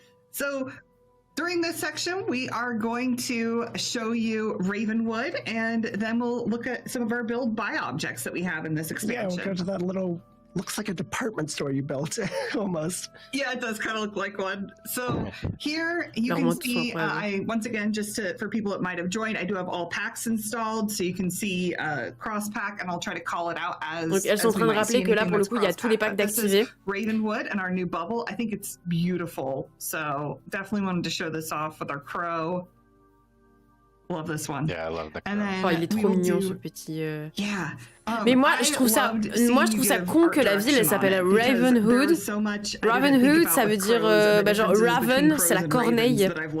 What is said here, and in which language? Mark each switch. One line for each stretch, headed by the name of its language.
English: So during this section, we are going to show you Ravenwood, and then we'll look at some of our build buy objects that we have in this expansion. Yeah, we'll go to that little, looks like a department store you built, almost. Yeah, it does kind of look like one. So here you can see, once again, for people that might have joined, I do have all packs installed, so you can see cross pack, and I'll try to call it out as.
French: Donc elles sont en train de rappeler que là, pour le coup, il y a tous les packs d'activer.
English: Ravenwood and our new bubble. I think it's beautiful. So definitely wanted to show this off with our crow. Love this one. Yeah, I love the crow.
French: Oh, il est trop mignon, ce petit.
English: Yeah.
French: Mais moi, je trouve ça con que la ville, elle s'appelle Ravenwood. Ravenwood, ça veut dire, genre, Raven, c'est la corneille.